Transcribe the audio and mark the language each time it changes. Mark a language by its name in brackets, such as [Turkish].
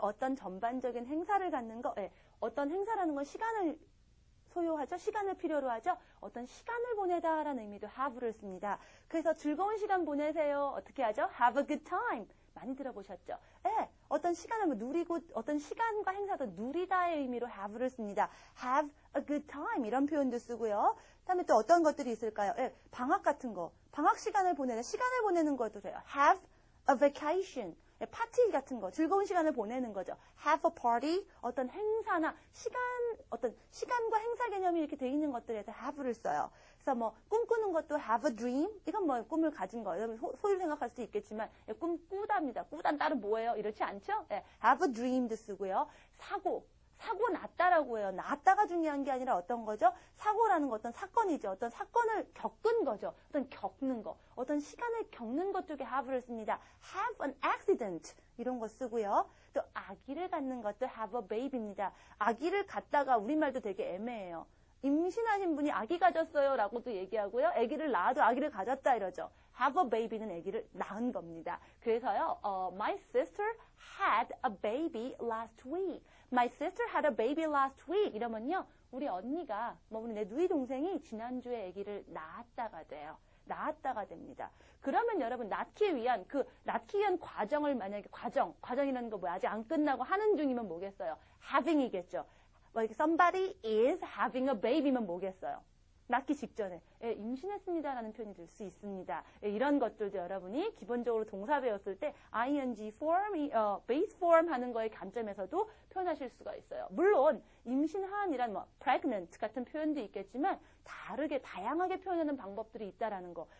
[Korean] 어떤 전반적인 행사를 갖는 거, 어떤 행사라는 건 시간을 소요하죠. 시간을 필요로 하죠. 어떤 시간을 보내다라는 의미도 have를 씁니다. 그래서 즐거운 시간 보내세요. 어떻게 하죠? [English] Have a good time. [Korean] 많이 들어보셨죠? 어떤 시간을 누리고 어떤 시간과 행사도 누리다의 의미로 have를 씁니다. [English] Have a good time [Korean] 이런 표현도 쓰고요. 그다음에 또 어떤 것들이 있을까요? 방학 같은 거. 방학 시간을 보내는 것도 돼요. [English] Have a vacation. [Korean] 파티 같은 거, 즐거운 시간을 보내는 거죠. [English] Have a party, [Korean] 어떤 행사나 어떤 시간과 행사 개념이 이렇게 돼 있는 것들에서 have를 써요. 그래서 뭐 꿈꾸는 것도 [English] have a dream, [Korean] 이건 뭐 꿈을 가진 거예요. 여러분 소위를 생각할 수도 있겠지만 꿈 꾸답니다. 꾸단 따로 뭐예요? 이렇지 않죠? [English] have a dream [Korean] 도 쓰고요. 사고 났다라고 해요. 났다가 중요한 게 아니라 어떤 거죠? 사고라는 거 어떤 사건이죠. 어떤 사건을 겪은 거죠. 어떤 겪는 거. 어떤 시간을 겪는 것 쪽에 have를 씁니다. [English] have an accident [Korean] 이런 거 쓰고요. 또 아기를 갖는 것도 [English] have a baby [Korean] 입니다. 아기를 갖다가 우리말도 되게 애매해요. 임신하신 분이 아기 가졌어요 라고도 얘기하고요. 아기를 낳아도 아기를 가졌다 이러죠. [English] have a baby [Korean] 는 아기를 낳은 겁니다. 그래서요, [English] my sister had a baby last week. My sister had a baby last week. [Korean] 이러면요, 우리 언니가, 우리 내 누이 동생이 지난주에 아기를 낳았다가 돼요. 낳았다가 됩니다. 그러면 여러분 낳기 위한 과정을 만약에 과정이라는 거 뭐야? 아직 안 끝나고 하는 중이면 뭐겠어요? having이겠죠. [English] somebody is having a baby면 [Korean] 뭐겠어요? 낳기 직전에 임신했습니다라는 표현이 될 수 있습니다. 이런 것들도 여러분이 기본적으로 동사 배웠을 때 ing form, base form 하는 거의 관점에서도 표현하실 수가 있어요. 물론 임신한이란 pregnant 같은 표현도 있겠지만 다양하게 표현하는 방법들이 있다라는 거.